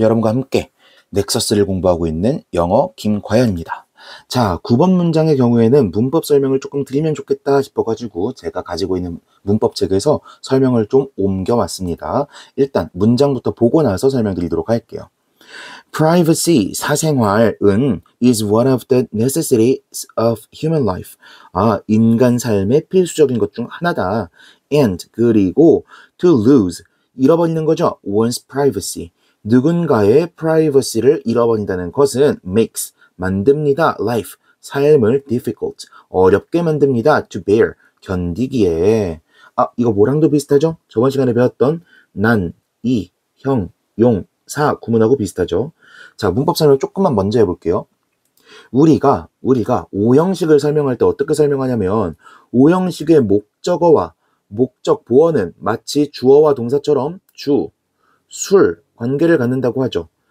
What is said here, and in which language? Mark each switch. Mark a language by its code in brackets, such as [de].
[ko] 여러분과 함께 넥서스를 공부하고 있는 영어 김과연입니다. 자, 9번 문장의 경우에는 문법 설명을 조금 드리면 좋겠다 싶어가지고 제가 가지고 있는 문법책에서 설명을 좀 옮겨왔습니다. 일단 문장부터 보고 나서 설명드리도록 할게요. [en] Privacy, [ko] 사생활은 [en] is one of the necessities of human life. [ko] 인간 삶의 필수적인 것 중 하나다. [en] And, [ko] 그리고 [en] to lose, [ko] 잃어버리는 거죠. [en] one's privacy. [ko] 누군가의 privacy를 잃어버린다는 것은 makes, 만듭니다. life, 삶을 [en] difficult, [ko] 어렵게 만듭니다. [en] to bear, [ko] 견디기에. 이거 뭐랑도 비슷하죠? 저번 시간에 배웠던 난, 이, 형, 용, 사 구문하고 비슷하죠. 자, 문법 설명 조금만 먼저 해볼게요. 우리가 오형식을 설명할 때 어떻게 설명하냐면 오형식의 목적어와 목적 보어는 마치 주어와 동사처럼 주, 술 관계를 갖는다고 하죠.